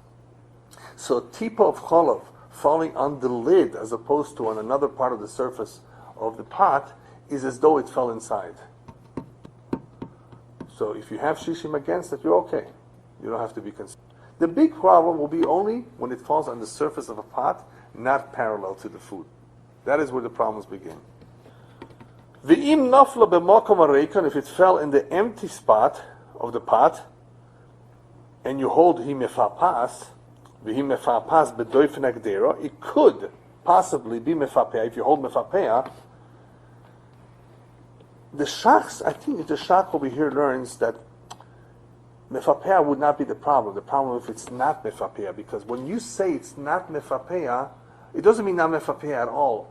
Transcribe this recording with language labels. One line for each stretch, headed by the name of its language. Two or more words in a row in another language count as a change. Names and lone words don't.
English: So a tipa of chalav falling on the lid as opposed to on another part of the surface of the pot is as though it fell inside. So if you have shishim against it, you're okay. You don't have to be concerned. The big problem will be only when it falls on the surface of a pot, not parallel to the food. That is where the problems begin.
Hebrew: ואם נפלה במקום הריקן,
English: if it fell in the empty spot of the pot, and you hold
Hebrew: היא מפעפעת, והיא מפעפעת בדופן הקדירה,
English: it could possibly be mefapea. If you hold mefapea, the shachs, I think the shach over here learns that mefapea would not be the problem. The problem if it's not mefapea, because when you say it's not mefapea, it doesn't mean not mefapea at all.